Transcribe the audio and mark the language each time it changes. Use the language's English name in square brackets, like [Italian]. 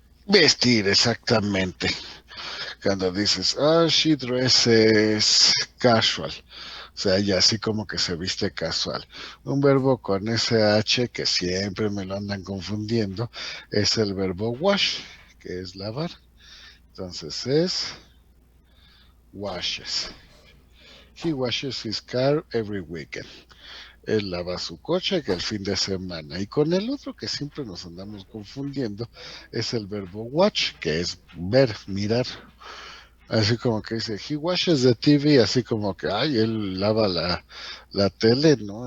[Spanish] Vestir, exactamente. Cuando dices, [English] she dresses casual. [Spanish] O sea, ya así como que se viste casual. Un verbo con SH que siempre me lo andan confundiendo es el verbo wash, que es lavar. Entonces es washes. [English] He washes his car every weekend. [Spanish] Él lava su coche que el fin de semana. Y con el otro que siempre nos andamos confundiendo es el verbo watch, que es ver, mirar. Así como que dice, [English] he watches the TV, [Spanish] así como que, ay, él lava la tele, ¿no?